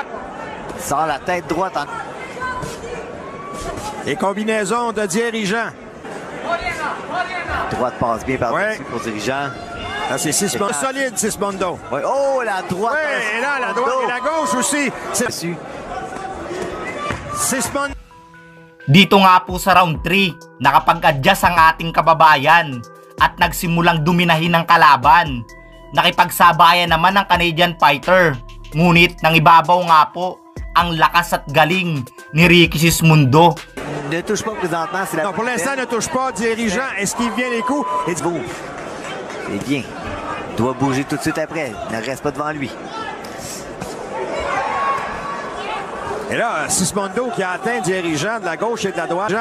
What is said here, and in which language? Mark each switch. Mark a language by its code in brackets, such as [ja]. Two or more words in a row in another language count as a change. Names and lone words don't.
[fr] Sort la tête droite en... Et combinaison de dirigeant. Droite passe bien par-dessus pour dirigeant. Là, c'est Sismondo. Solide, Sismondo. Ouais. Oh, la droite. Oui, et là, la droite et la gauche aussi. Sismondo. [tl] Dito nga po sa round 3, nakapag-adjust ang ating kababayan at nagsimulang duminahin ng kalaban. Nakipagsabayan naman ang Canadian fighter. Ngunit nang ibabaw nga po ang lakas at galing ni Ricky Sismondo. [fr] Ne touche pas présentement. Non, pour l'instant, ne touche pas. Dirigeant, esquive bien les coups. Et beau. C'est bien. Il doit bouger tout de suite après. Ne reste pas devant lui. Et là, Sismondo qui a atteint dirigeant de la gauche et de la droite.